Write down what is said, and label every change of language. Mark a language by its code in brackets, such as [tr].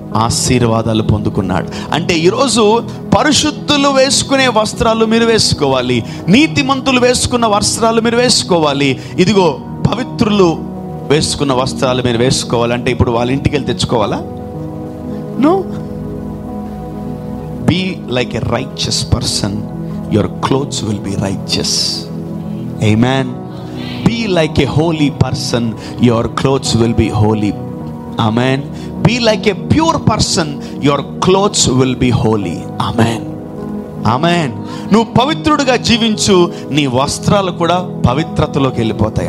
[te] ఆశీర్వాదాలు పొందుకున్నాడు. అంటే ఈరోజు పరిశుద్ధులు వేసుకునే వస్త్రాలు మీరు వేసుకోవాలి, నీతిమంతులు వేసుకున్న వస్త్రాలు మీరు వేసుకోవాలి. ఇదిగో పవిత్రులు వేసుకున్న వస్త్రాలు మీరు వేసుకోవాలంటే ఇప్పుడు వాళ్ళ ఇంటికి వెళ్ళి తెచ్చుకోవాలా? No. [en] Be like a righteous person, your clothes will be righteous. Amen. Be like a holy person, your clothes will be holy. Amen. Be like a pure person, your clothes will be holy. Amen. Amen. [te] నువ్వు పవిత్రుడిగా జీవించు, నీ వస్త్రాలు కూడా పవిత్రతలోకి వెళ్ళిపోతాయి.